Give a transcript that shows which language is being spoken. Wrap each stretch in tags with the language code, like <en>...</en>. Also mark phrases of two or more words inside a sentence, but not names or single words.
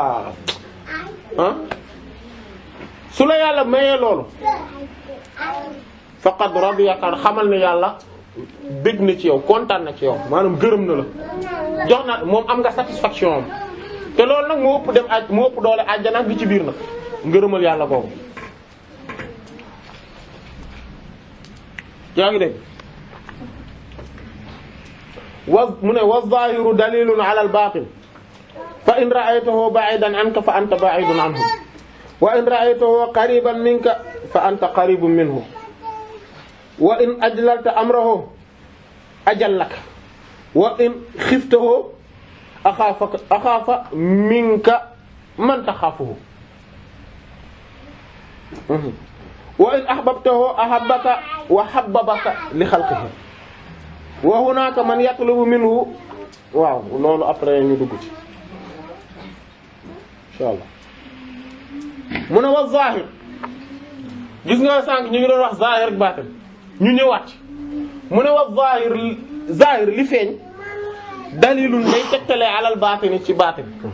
<wo>su la yàlla mayee loolu</wo> <ar>فقد رضيك</ar> <wo>xamal ne yàlla bëgg na ci yow kontaan na ci yow maanaam gërëm na la jox na moom am nga satisfaction am te loolu nag moo ëpp doole àjjana bi ci biir nag ngërëmal yàlla boobu yaa ngi dégg mu ne</wo> <ar>والظاهر دليل على الباطن فإن رأيته بعيدا عنك فأنت بعيد عنه وإن رأيته قريبا منك فأنت قريب منه وإن أجللت أمره أجلك وإن خفته أخاف منك من تخافه وإن أحببته أحبك وحببك لخلقه وهناك من يطلب منه</ar> <wo>waaw loolu après ñu dugg ci inshallah mu ne</wo> <ar>والظاهر</ar> <wo>gis nga sànq ñu ngi doon wax zahir ak baatin ñu ñëwaat mu ne</wo> <ar>والظاهر</ar> <wo>li feeñ dalilun day tegtale</wo> <ar>على الباطن</ar> <wo>ci baatin</wo>